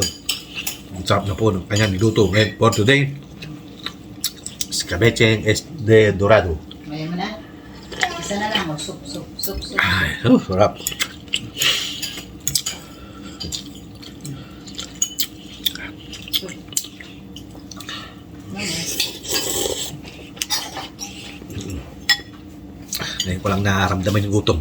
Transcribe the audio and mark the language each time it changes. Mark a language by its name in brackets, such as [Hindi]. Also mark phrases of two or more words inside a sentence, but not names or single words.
[Filipino] Ang sarap na po ng kanyang niluto. [English] And for today, [Spanish] escabeche de dorado. [Filipino] May mo na? Isa na lang. Soup. Ay, sarap. Ngayon ko lang nararamdaman yung gutom.